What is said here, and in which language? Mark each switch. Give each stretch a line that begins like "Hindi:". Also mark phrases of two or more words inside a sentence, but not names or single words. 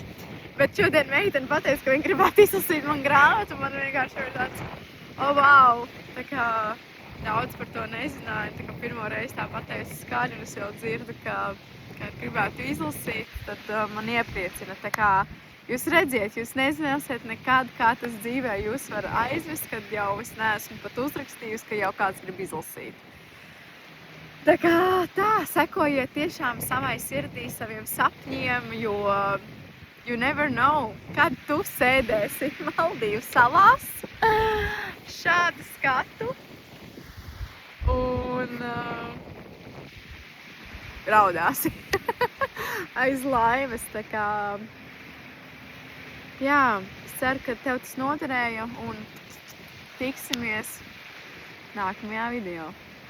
Latvian: Bet šodien meitene pateica, ka viņa gribētu izlasīt man grāmatu, man vienkārši ir tāds, vau, tā kā daudz par to nezināju, tā kā pirmo reizi tā pateica skaļi, un es jau dzirdu, ka gribētu izlasīt, tad man iepriecina, tā kā jūs redziet, jūs nezināsiet nekad, kā tas dzīvē jūs var aizvest, kad jau es neesmu pat uzrakstījusi, ka jau kāds grib izlasīt. Tā kā tā, sekojiet tiešām savai sirdī, saviem sapņiem, jo
English: you never know,
Latvian: kad tu sēdēsi Maldīvu salās, šādu skatu un raudāsi aiz laimes, tā kā, jā, es ceru, ka tev tas noderēja un tiksimies nākamajā video.